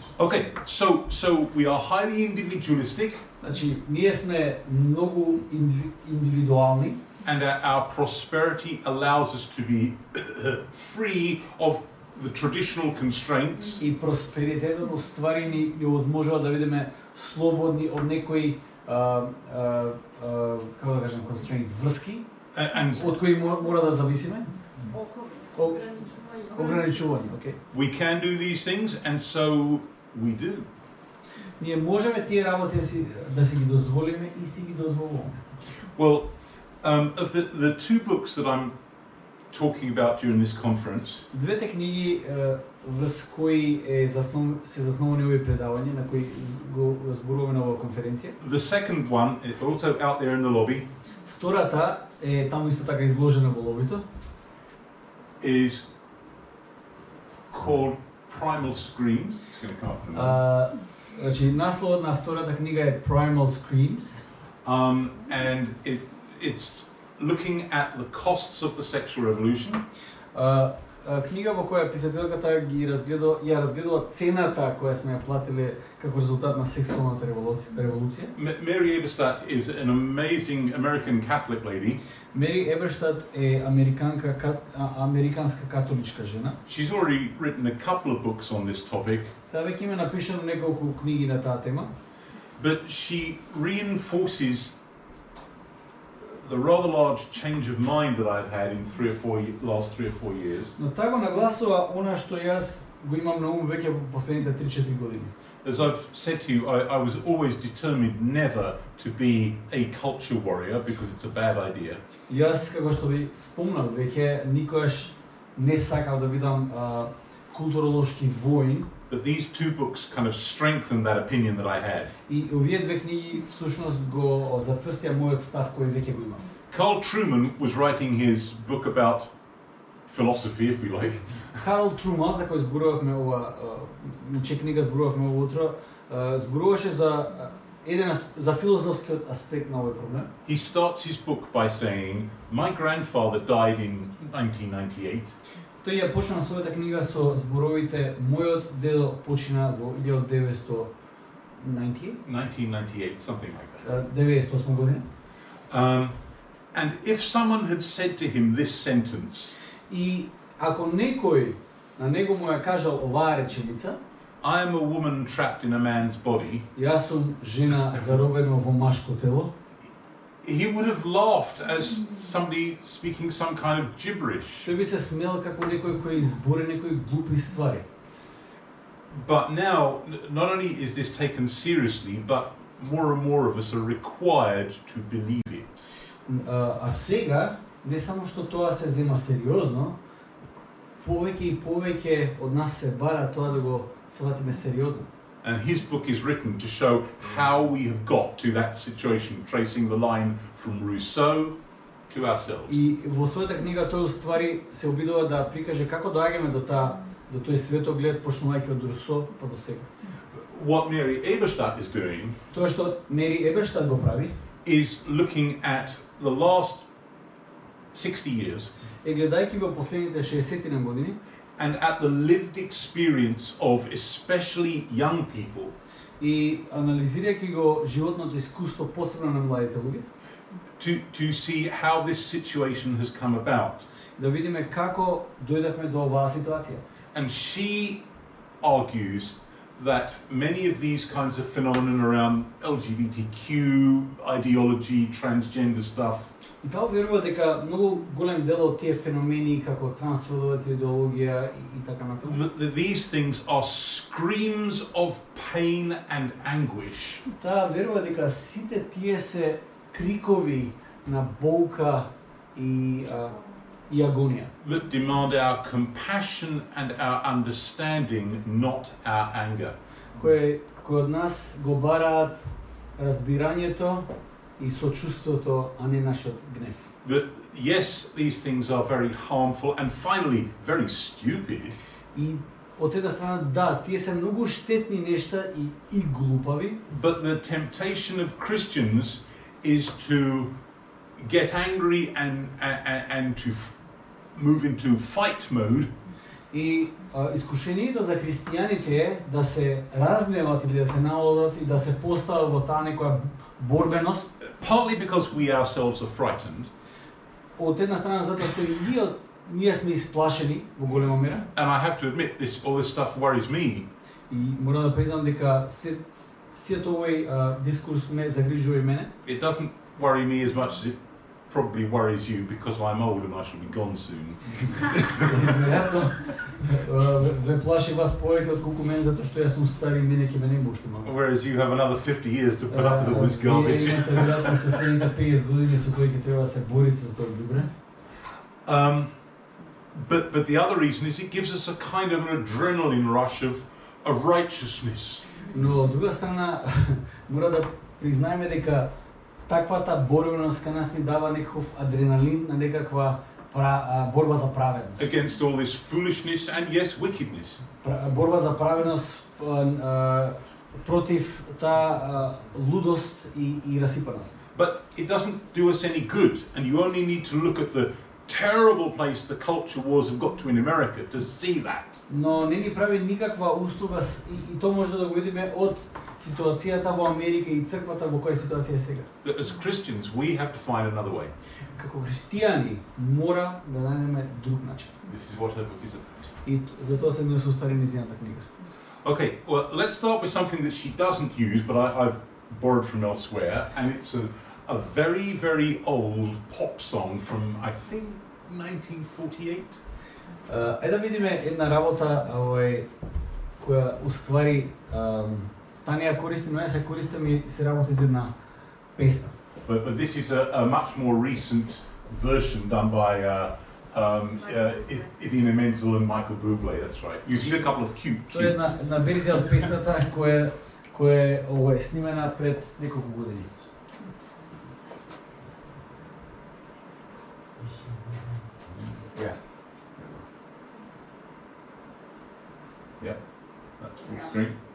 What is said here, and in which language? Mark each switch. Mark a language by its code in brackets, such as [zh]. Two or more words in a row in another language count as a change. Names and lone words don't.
[en] Okay, so we are highly individualistic, [mk] Значи, ние сме многу индивидуални [en] and our prosperity allows us to be free of the traditional constraints. [mk] и просперитетот уствари ни овозможува да бидеме слободни од некои како да кажем constraints, врски [en] And [mk] од кои мора да зависиме. Ограничување, окей. [en] we can do these things, and so we do. [mk] Ние можеме тие работи да си ги дозволиме и си ги дозволуваме. [en] Well, of the two books that I'm talking about during this conference, [mk] Двете книги врз кои се заснувани овие предавања на кои го зборуваме на оваа конференција. [en] the second one, it's also out there in the lobby, [mk] Втората е таму исто така изложена во лобито. [en] is called Primal Screams. It's going to come up in a minute. [mk] Значи насловот на втората книга е Primal Screams. [en] And it's looking at the costs of the sexual revolution. [mk] книга во која писателката ја разгледува цената која сме ја платиле како резултат на сексуалната револуција. [en] Mary Eberstadt is an amazing American Catholic lady. [mk] Мери Еберштад е американска католичка жена. [en] She's already written a couple of books on this topic. [mk] Таа веќе има напишано неколку книги на таа тема. [en] But she reinforces the rather large change of mind that I've had in last 3 or 4 years. [mk] Но таа го нагласува она што јас го имам на ум веќе во последните 3-4 години. [en] As I've said to you, I was always determined never to be a culture warrior because it's a bad idea. [mk] Јас, како што ви спомнав веќе, никогаш не сакав да бидам културолошки воин. [en] But these two books kind of strengthen that opinion that I had. [mk] И овие две книги всушност го зацврстија мојот став кој веќе го имам. [en] Carl Truman was writing his book about philosophy, if we like. [mk] Карл Труман, за кој зборувавме книга зборувавме утро, зборуваше за филозофскиот аспект на овој проблем. [en] He starts his book by saying, "My grandfather died in 1998." [mk] Тој ја почна својата книга со зборовите мојот дедо почина во 1998, [en] something like that. [mk] 98 година. [en] And if someone had said to him this sentence, [mk] И ако некој на него му ја кажал оваа реченица, [en] "I am a woman trapped in a man's body," [mk] јас сум жена заробена во машко тело, [en] he would have laughed as somebody speaking some kind of gibberish. [mk] тој би се смеел како некој кој збори некои глупи ствари. [en] But now, not only is this taken seriously, but more and more of us are required to believe it. [mk] А сега, не само што тоа се зема сериозно, повеќе и повеќе од нас се бара тоа да го сватиме сериозно. [en] And his book is written to show how we have got to that situation, tracing the line from Rousseau to ourselves. [mk] И во својата книга тој уствари се обидува да прикаже како доаѓаме до тој светоглед почнувајќи од Русо па до сега. [en] What Mary Eberstadt is doing [mk] Тоа што Мери Еберштад го прави [en] is looking at the last 60 years [mk] е гледајќи во последните 60 години [en] and at the lived experience of especially young people [mk] и анализирајќи го животното искуство посебно на младите луѓе, [en] to see how this situation has come about. [mk] да видиме како дојдовме до оваа ситуација. [en] And she argues that many of these kinds of phenomena around LGBTQ ideology, transgender stuff, [mk] И таа верува дека многу голем дел од тие феномени како трансродовата идеологија и така натаму, [en] these things are screams of pain and anguish [mk] таа верува дека сите тие се крикови на болка и агонија, [en] that demand our compassion and our understanding, not our anger. [mk] кои од нас го бараат разбирањето и сочувството, а не нашиот гнев. [en] That yes, these things are very harmful and finally very stupid. [mk] И од една страна, да, тие се многу штетни нешта и глупави, [en] But the temptation of Christians is to get angry and to move into fight mode. [mk] и искушението за христијаните е да се разгневат или да се налудат и да се постават во таа некоја борбеност. [en] Partly because we ourselves are frightened, [mk] Од една страна затоа што и ние сме исплашени во голема мера. [en] and I have to admit all this stuff worries me. [mk] И морам да признам дека сиот овој дискурс ме загрижува и мене. [en] It doesn't worry me as much as it probably worries you because I'm old and I shall be gone soon. [mk] Веројатно ве плаши вас повеќе отколку мене затоа што јас сум стар и мене ќе ме нема уште малку. [en] Whereas you have another 50 years to put up with all this garbage. [mk] Вие имате веројатно што следните 50 години со кои ќе треба да се борите со тоа ѓубре. [en] But the other reason is it gives us a kind of an adrenaline rush of righteousness. [mk] Но од друга страна мора да признаеме дека таквата борбеност кај нас ни дава некаков адреналин на некаква борба за праведност. [en] Against all this foolishness and yes, wickedness. [mk] Борба за праведност против таа лудост и расипаност. [en] But it doesn't do us any good, and you only need to look at the terrible place the culture wars have got to in America to see that. [mk] Но не ни прави никаква услуга и тоа може да го видиме од ситуацијата во Америка и црквата во која ситуација е сега. [en] That as Christians we have to find another way. [mk] Како христијани мора да најдеме друг начин. [en] This is what her book is about. [mk] И затоа се не состави нејзината книга. [en] Okay, well, let's start with something that she doesn't use, but I've borrowed from elsewhere, and it's a very, very old pop song from, I think, 1948. [mk] Ајде да видиме една работа која уствари Танија користи, но ја се користам и се работи за една песна. [en] But this is a much more recent version done by Idina Menzel and Michael Bublé, that's right. Using a couple of cute [mk] Тоа е [en] kids. [mk] една верзија од песната која е снимена пред неколку години. [en] Yeah. Yeah, that's full screen.